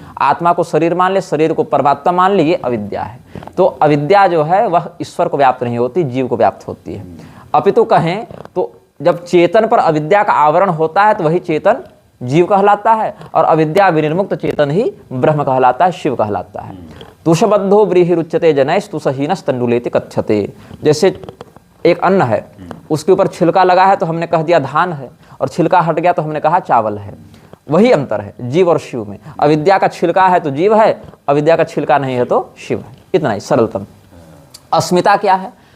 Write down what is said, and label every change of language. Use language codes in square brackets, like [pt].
[hi] आत्मा को शरीर मान ले, शरीर को परमात्मा मान ले, ये अविद्या है। तो अविद्या जो है वह ईश्वर को व्याप्त नहीं होती, जीव को व्याप्त होती है। अपितु कहें तो जब चेतन पर अविद्या का आवरण होता है तो वही चेतन जीव कहलाता है, और अविद्या विनिर्मुक्त चेतन ही ब्रह्म कहलाता है, शिव कहलाता है। [sa] तुषबद्धो व्रीहिरुच्यते जनैः तुषहीनस् तण्डुलेति कथ्यते। [hi] जैसे एक अन्न है, उसके ऊपर छिलका लगा है तो हमने कह दिया धान है, और छिलका हट गया तो हमने कहा चावल है। वही अंतर है जीव और शिव में। अविद्या का छिलका है तो जीव है, अविद्या का छिलका नहीं है तो शिव है। इतना ही सरलतम। अस्मिता क्या है?